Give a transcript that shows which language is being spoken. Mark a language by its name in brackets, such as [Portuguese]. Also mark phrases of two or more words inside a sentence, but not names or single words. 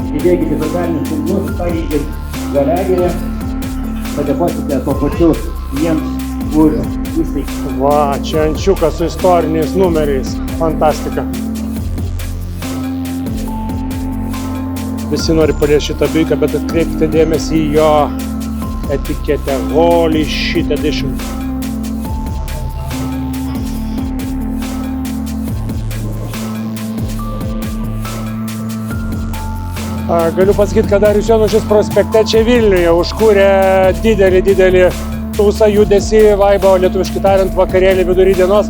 [Lithuanian] Įdėkite socialinius tinklus, pareikit Galegerę, padėkosite tuo pačiu jiems už įsteigimą. Va, čia ančiukas su istoriniais numeriais. Fantastika. Visi nori paliesti šitą biką, bet atkreipkite dėmesį į jo etiketę. [English] Holy shit edition. [Lithuanian] Galiu pasakyti, kad Darius Jonušis prospekte čia Vilniuje užkūrė didelį tūsą judesį, vaibą, lietuviškai tariant, vakarėlį vidury dienos.